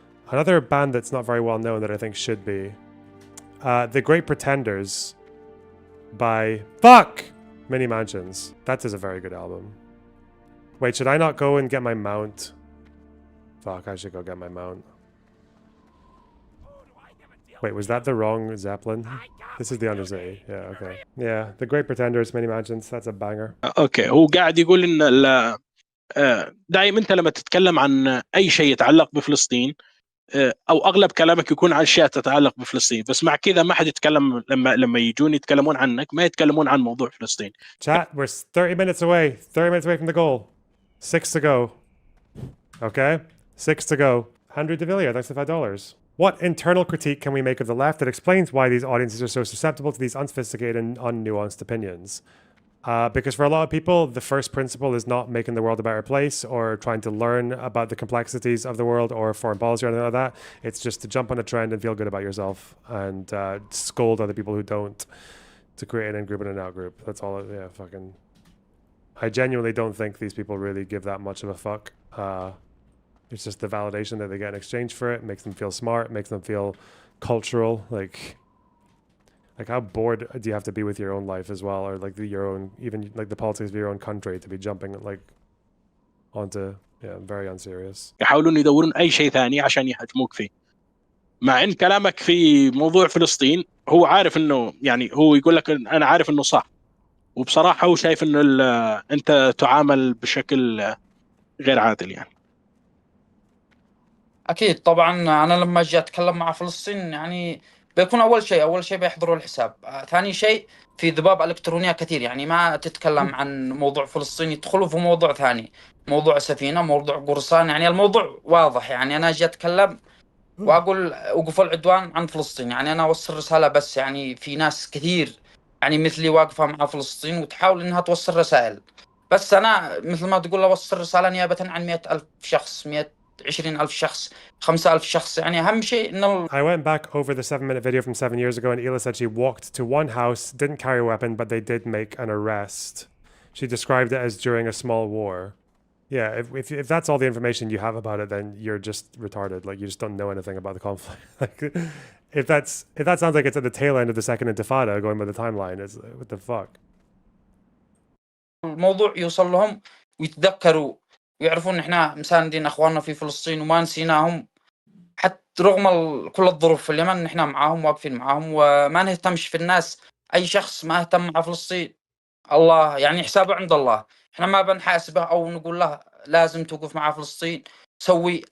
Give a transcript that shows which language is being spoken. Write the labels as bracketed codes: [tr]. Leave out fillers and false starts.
[en] Another band that's not very well known that I think should be. The Great Pretenders by Mini Mansions. That is a very good album. Wait, should I not go and get my mount? Fuck, I should go get my mount. Wait, was that the wrong Zeppelin? This is the Undercity. Yeah, okay. Yeah, The Great Pretenders, Mini Mansions. That's a banger. [ar] اوكي هو قاعد يقول ان دائما انت لما تتكلم عن اي شيء يتعلق بفلسطين او اغلب كلامك يكون عن اشياء تتعلق بفلسطين، بس مع كذا ما حد يتكلم لما يجون يتكلمون عنك ما يتكلمون عن موضوع فلسطين. [en] Chat, we're 30 minutes away. 30 minutes away from the goal. 6 to go. Okay? 6 to go. Andrew DeVilliers, thanks for $5. What internal critique can we make of the left that explains why these audiences are so susceptible to these unsophisticated and unnuanced opinions? Because for a lot of people, the first principle is not making the world a better place or trying to learn about the complexities of the world or foreign policy or anything like that. It's just to jump on a trend and feel good about yourself and scold other people who don't, to create an in-group and an out-group. That's all. Yeah, fucking. I genuinely don't think these people really give that much of a fuck. It's just the validation that they get in exchange for it. Makes them feel smart, makes them feel cultural. Like how bored do you have to be with your own life as well, or like your own, even like the politics of your own country, to be jumping like onto, yeah, very unserious. [ar] يحاولون يدورون اي شيء ثاني عشان يهاجموك فيه، مع ان كلامك في موضوع فلسطين هو عارف انه يعني هو يقول لك انا عارف انه صح، وبصراحه هو شايف انه انت تعامل بشكل غير عادل يعني. اكيد طبعا انا لما اجي اتكلم مع فلسطين يعني بيكون اول شيء بيحضروا الحساب. ثاني شيء في ذباب الكترونيه كثير، يعني ما تتكلم عن موضوع فلسطين يدخلوا في موضوع ثاني، موضوع سفينه، موضوع قرصان. يعني الموضوع واضح، يعني انا اجي اتكلم واقول وقفوا العدوان عن فلسطين، يعني انا اوصل رساله. بس يعني في ناس كثير يعني مثلي واقفه مع فلسطين وتحاول انها توصل رسائل، بس انا مثل ما تقول اوصل رساله نيابه عن 100,000 شخص، 120,000 شخص، 5,000 شخص. يعني اهم شيء انه [en] I went back over the 7-minute video from 7 years ago, and Hila said she walked to one house, didn't carry a weapon, but they did make an arrest. She described it as during a small war. Yeah, if that's all the information you have about it, then you're just retarded. Like, you just don't know anything about the conflict. Like, if that sounds like it's at the tail end of the second Intifada, going by the timeline, it's what the fuck. [ar] الموضوع يوصل لهم ويتذكروا ويعرفون ان احنا مساندين اخواننا في فلسطين وما نسيناهم، حتى رغم كل الظروف في اليمن نحن معاهم واقفين معاهم وما نهتمش في الناس. اي شخص ما اهتم مع فلسطين الله يعني حسابه عند الله، احنا ما بنحاسبه او نقول له لازم توقف مع فلسطين سوي.